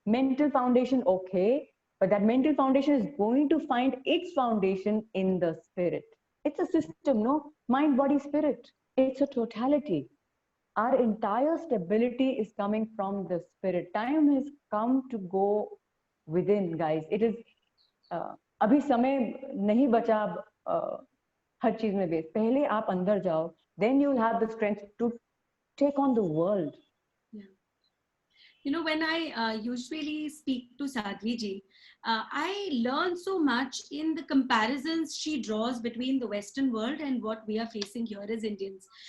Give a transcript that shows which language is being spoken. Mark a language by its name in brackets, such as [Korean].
[English] Mental foundation, okay, but that mental foundation is going to find its foundation in the spirit. It's a system, no? Mind, body, spirit. It's a totality. Our entire stability is coming from the spirit. Time has come to go within, guys. It is [Hindi] अभी समय नहीं बचा हर चीज में base. पहले आप अंदर जाओ, [English] then you'll have the strength to take on the world. You know, when I usually speak to Sadhvi ji, I learn so much in the comparisons she draws between the Western world and what we are facing here as Indians.